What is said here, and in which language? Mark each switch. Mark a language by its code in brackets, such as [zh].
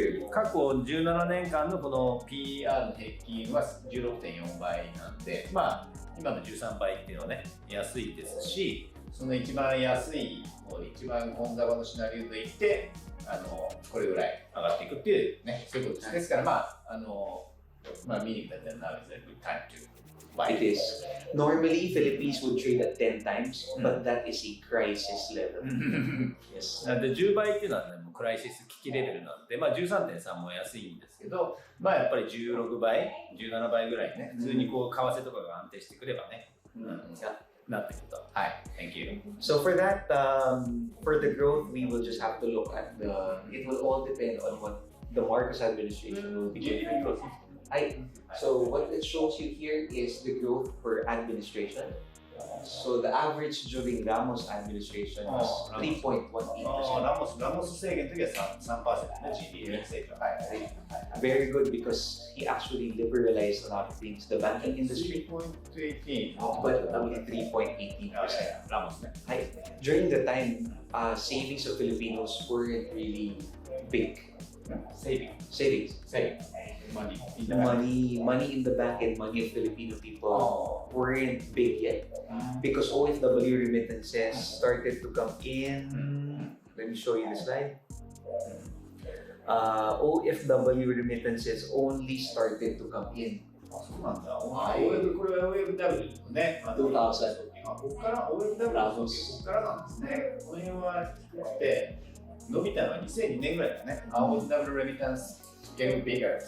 [ja] 過去17年間のこの PR の平均は 16.4 倍なんで、今の13倍っていうのはね、安いですし、その一番安い、一番コンサバのシナリオでいって、これぐらい上がっていくっていうね、そういうことです。ですから見に行ったら [en] now is a good time to buy. It is. Normally, Philippines would trade at 10 times, but that is a crisis level. Yes. [ja] なんで10倍っていうのはね、もうクライシス危機レベルなんで、13.3 も安いんですけど、やっぱり16倍、17倍ぐらいね、普通に為替とかが安定してくればね、なってくると。はい、 [en] Thank you. So for that, for the growth, we will just have to look at it will all depend on what the Marcos administration will be doing. So what it shows you here is the growth per administration. So the average during Ramos administration was 3.18%. [ja] ラモス政権の時は 3% ね、GDP 成長。はい。 [en] Very good because he actually liberalized a lot of things. The banking industry, 3.18 but only 3.18%. [ja] ラモスね。 [en] During the time, savings of Filipinos weren't really big. Savings. Money in the bank and money of Filipino people weren't big yet because OFW remittances started to come in. Let me show you the slide. OFW remittances only started to come in. [ja] そうなんだ。これは OFW のね。 [en] 2000. [ja] ここから OFW ここからなんですね。この辺は低くて伸びたのは2002年ぐらいだね。 [en] OFW remittance getting bigger.